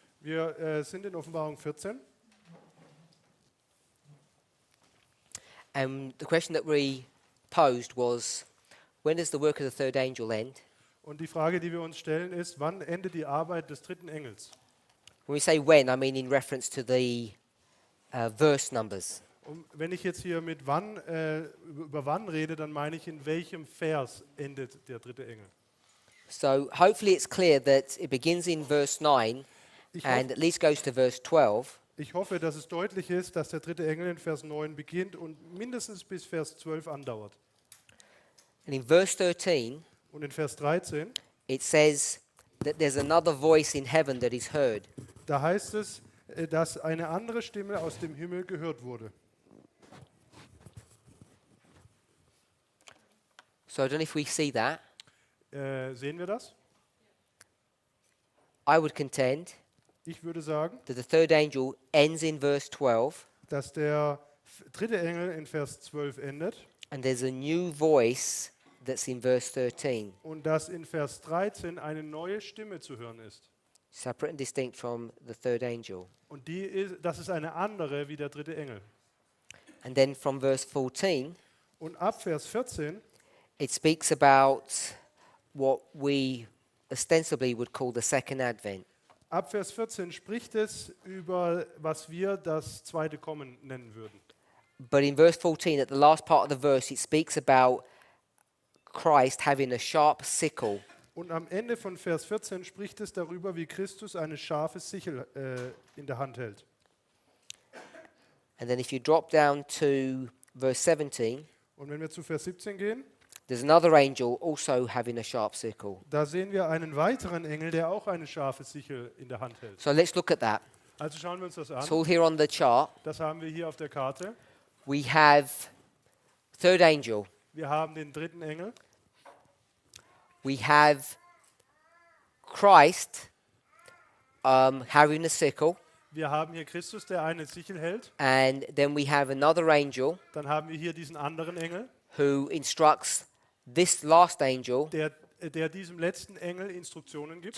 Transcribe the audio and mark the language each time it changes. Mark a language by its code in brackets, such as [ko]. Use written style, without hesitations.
[de] Wir sind in Offenbarung 14 [en] And the question that we posed was, when does the work of the third angel end? [de] und die Frage, die wir uns stellen, ist, wann endet die Arbeit des dritten Engels? [en] When we say when, I mean in reference to the verse numbers. [de] Und wenn ich jetzt hier mit wann, über wann rede, dann meine ich, in welchem Vers endet der dritte Engel? [en] So hopefully it's clear that it begins in verse 9 [de] Ich, [en] and at least goes to verse 12. [de] ich hoffe, dass es deutlich ist, dass der dritte Engel in Vers 9 beginnt und mindestens bis Vers 12 andauert. [en] And in verse 13, [de] Und in Vers 13, [en] it says that there's another voice in heaven that is heard. [de] da heißt es, dass eine andere Stimme aus dem Himmel gehört wurde. [en] So I don't know if we see that. [de] Sehen wir das? [en] I would contend [de] Ich würde sagen, [en] that the third angel ends in verse 12 [de] dass der dritte Engel in Vers 12 endet [en] and there's a new voice that's in verse 13, [de] und dass in Vers 13 eine neue Stimme zu hören ist. [en] separate and distinct from the third angel. [de] Und das ist eine andere wie der dritte Engel. [en] And then from verse 14, [de] Und ab Vers 14, [en] it speaks about what we ostensibly would call the second advent. [de] ab Vers 14 spricht es über, was wir das zweite Kommen nennen würden. [en] But in verse 14, at the last part of the verse, it speaks about Christ having a sharp sickle. [de] Und am Ende von Vers 14 spricht es darüber, wie Christus eine scharfe Sichel in der Hand hält. [en] And then if you drop down to verse 17, [de] Und wenn wir zu Vers 17 gehen, [en] there's another angel also having a sharp sickle. [de] da sehen wir einen weiteren Engel, der auch eine scharfe Sichel in der Hand hält. [en] So let's look at that. [de] Also schauen wir uns das [en] It's [de] an. [en] all here on the chart. [de] Das haben wir hier auf der Karte. [en] We have third angel. [de] Wir haben den dritten Engel. [en] We have Christ having a sickle. [de] Wir haben hier Christus, der eine Sichel hält. [en] And then we have another angel [de] Dann haben wir hier diesen anderen Engel, [en] who instructs this last angel [de] der diesem letzten Engel Instruktionen gibt,